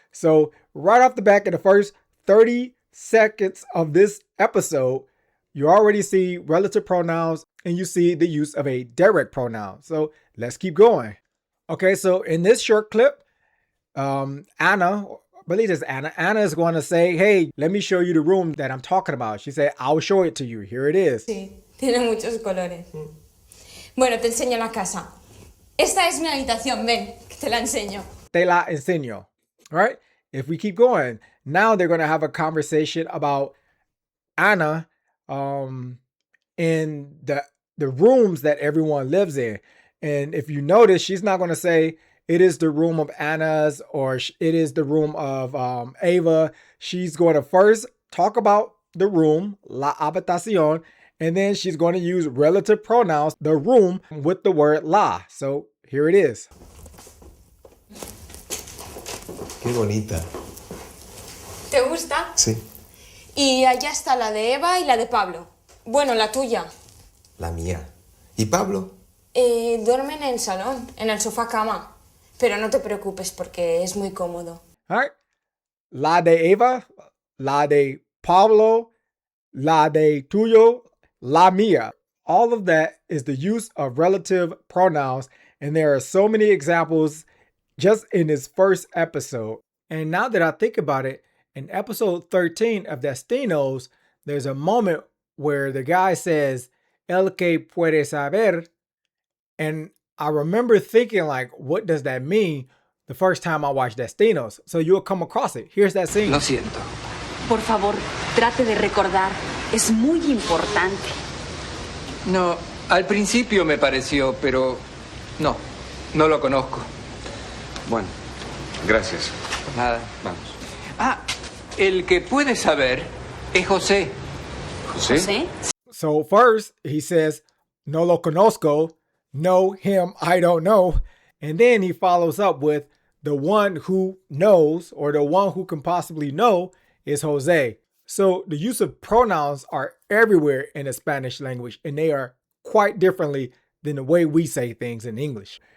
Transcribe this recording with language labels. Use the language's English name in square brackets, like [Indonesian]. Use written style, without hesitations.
[English] So right off the back in the first 30 seconds of this episode, you already see relative pronouns and you see the use of a direct pronoun. So let's keep going. Okay, so in this short clip, Anna, I believe it's Anna. Anna is going to say, hey, let me show you the room that I'm talking about. She said, I'll show it to you. Here it is. [Spanish] Sí, tiene muchos colores. Bueno, te enseño la casa. Esta es mi habitación, ven, que te la enseño. Te la enseño. [English] All right, if we keep going, now they're going to have a conversation about Anna in the rooms that everyone lives in. And if you notice, she's not going to say it is the room of Anna's or it is the room of Ava. She's going to first talk about the room, la habitación, and then she's going to use relative pronouns, the room, with the word la. So here it is. [Spanish] Qué bonita. ¿Te gusta? Sí. Y allá está la de Eva y la de Pablo. Bueno, la tuya. La mía. ¿Y Pablo? Duermen en el salón, en el sofá cama. Pero no te preocupes porque es muy cómodo. [English] All right. [Spanish] La de Eva, la de Pablo, la de tuyo, la mía. [English] All of that is the use of relative pronouns. And there are so many examples just in this first episode. And now that I think about it, in episode 13 of Destinos, there's a moment where the guy says, [Spanish] el que puede saber. [English] And I remember thinking, like, what does that mean the first time I watched Destinos? So you'll come across it. Here's that scene. [Spanish] Lo siento. Por favor, trate de recordar. Es muy importante. No, al principio me pareció, pero No, no lo conozco. Bueno, gracias. Nada. Vamos. Ah, el que puede saber es José. ¿José? ¿Sí? [English] So first he says, [Spanish] no lo conozco, [English] no, him, I don't know. And then he follows up with the one who knows, or the one who can possibly know, is Jose. So the use of pronouns are everywhere in the Spanish language, and they are quite differently than the way we say things in English.